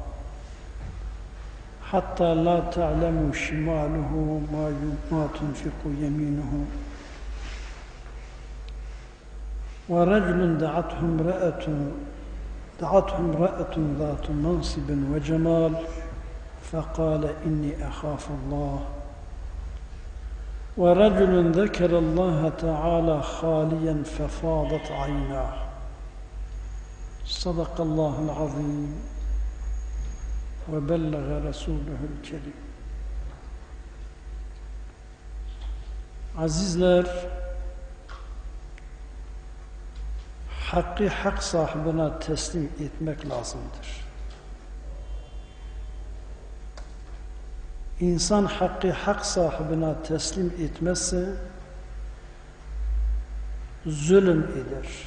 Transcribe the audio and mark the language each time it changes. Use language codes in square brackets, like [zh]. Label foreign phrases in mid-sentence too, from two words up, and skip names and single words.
[ar] حتى لا تعلم شماله ما تنفق يمينه ورجل دعته امرأة ذات منصب وجمال فقال إني أخاف الله ورجل ذكر الله تعالى خاليا ففاضت عيناه صدق الله العظيم وبلغ رسوله الكريم. [tr] Azizler, hakkı hak sahibine teslim etmek lazımdır. İnsan hakkı hak sahibine teslim etmezse zulüm eder.